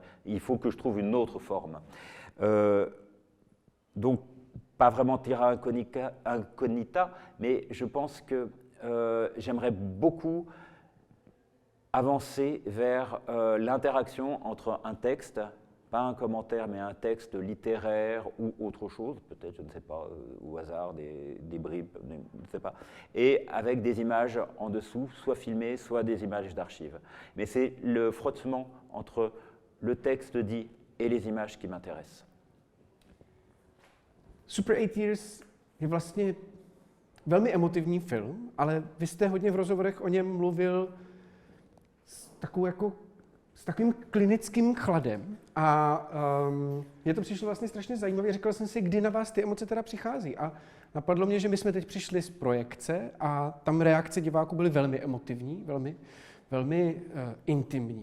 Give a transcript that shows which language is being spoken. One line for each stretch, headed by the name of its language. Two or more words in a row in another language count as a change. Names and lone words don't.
French: Il faut que je trouve une autre forme. Donc, pas vraiment
Latin: terra incognita,
French: mais je pense que j'aimerais beaucoup avancer vers l'interaction entre un texte, pas un commentaire, mais un texte littéraire ou autre chose, peut-être, je ne sais pas, au hasard, des bribes, je ne sais pas, et avec des images en dessous, soit filmées, soit des images d'archives. Mais c'est le frottement entre le texte dit et les images qui m'intéressent.
Czech: Super 8 Years je vlastně velmi emotivní film, ale vy jste hodně v rozhovorech o něm mluvil s takovým klinickým chladem a mně to přišlo vlastně strašně zajímavé. Říkal jsem si, kdy na vás ty emoce teda přichází. A napadlo mě, že my jsme teď přišli z projekce a tam reakce diváků byly velmi emotivní, velmi intimní.